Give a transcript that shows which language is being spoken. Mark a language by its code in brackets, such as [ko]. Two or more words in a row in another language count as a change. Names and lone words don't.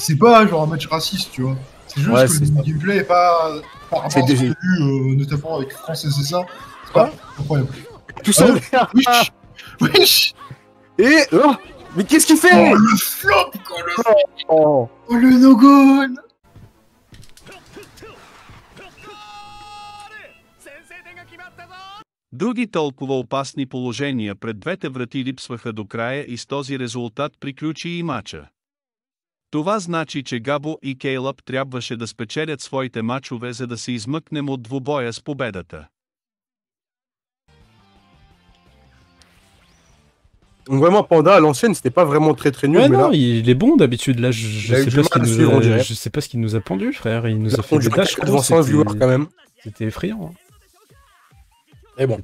[fr] C'est pas genre un match raciste, tu vois. C'est juste que le gameplay est pas. Par rapport à ce que j'ai vu, notamment avec France et c'est ça. C'est pas incroyable. Tout ça. Wesh. Et. Oh, mais qu'est-ce qu'il fait? Oh, le flop, quoi, Oh, le no-goal. [bg] Други толкова опасни положения пред двете врати липсваха до края и с този резултат приключи и мача. Това значи, че Габо и Кейлъп трябваше да спечелят своите мачове, за да се измъкнем от двубоя с победата. [fr] Donc vraiment, Panda à l'ancienne, c'était pas vraiment très nul. Ouais, mais non, là... il est bon d'habitude. Là, je sais pas ce qu'il nous a pendu, frère. Il nous a fait des dash devant 100 viewers quand même. C'était effrayant. Hein. Et bon.